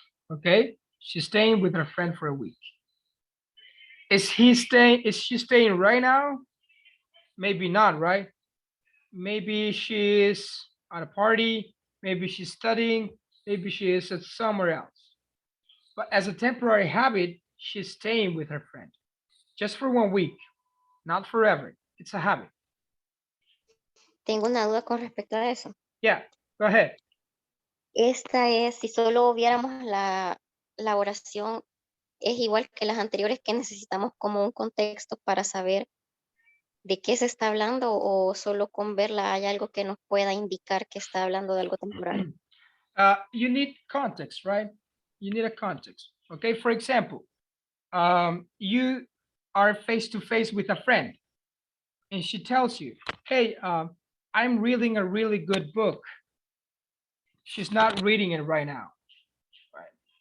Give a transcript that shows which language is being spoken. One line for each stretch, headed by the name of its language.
English: Okay, she's staying with her friend for a week. Is she staying right now? Maybe not, right? Maybe she's at a party, maybe she's studying, maybe she is at somewhere else. But as a temporary habit, she's staying with her friend just for 1 week, not forever. It's a habit.
Spanish: Tengo una duda con respecto a eso.
English: Yeah, go ahead.
Spanish: Esta es, si solo viéramos la oración, es igual que las anteriores que necesitamos como un contexto para saber de qué se está hablando o solo con verla hay algo que nos pueda indicar que está hablando de algo temporal.
English: You need context, right? You need a context. Okay, for example, you are face to face with a friend and she tells you, hey, I'm reading a really good book. She's not reading it right now, right?